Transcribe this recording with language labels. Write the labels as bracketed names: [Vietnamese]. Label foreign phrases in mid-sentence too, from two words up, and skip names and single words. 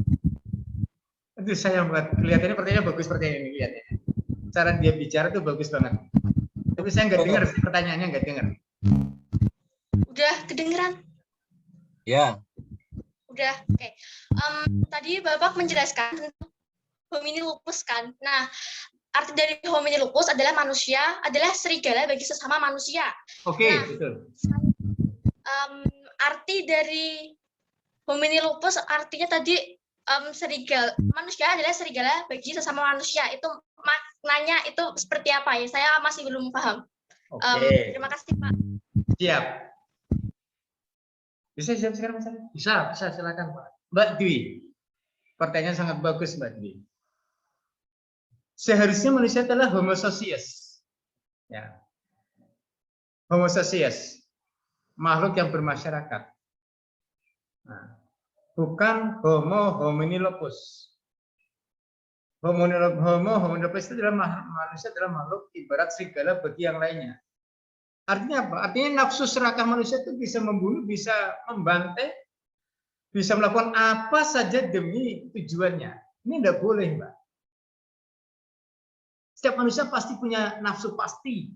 [Indonesian] Itu saya buat kelihatannya pertanyaannya bagus seperti ini kelihatannya. Cara dia bicara tuh bagus banget. Tapi saya nggak dengar pertanyaannya, nggak dengar. Udah kedengaran? Ya. Udah. Oke. Tadi Bapak menjelaskan tentang [Latin] homini lupus [Indonesian] kan. Nah, arti dari [Latin] homini lupus [Indonesian] adalah manusia adalah serigala bagi sesama manusia. Oke, Nah, betul. Arti dari [Latin] homini lupus [Indonesian] artinya tadi serigala, manusia adalah serigala bagi sesama manusia. Itu maknanya itu seperti apa ya? Saya masih belum paham. Oke. Terima kasih, Pak. Siap. Bisa siap sekarang, Mas? Bisa silakan, Pak. Mbak Dwi, pertanyaan sangat bagus, Mbak Dwi. Seharusnya manusia adalah [Latin] homo socius. Ya. Homo socius, [Indonesian] makhluk yang bermasyarakat. [Latin] Nah, bukan homo homini lupus. Homo homini lupus [Indonesian] itu adalah manusia adalah makhluk ibarat serigala bagi yang lainnya. Artinya apa? Artinya nafsu serakah manusia itu bisa membunuh, bisa membantai, bisa melakukan apa saja demi tujuannya. Ini tidak boleh, Mbak. Setiap manusia pasti punya nafsu pasti.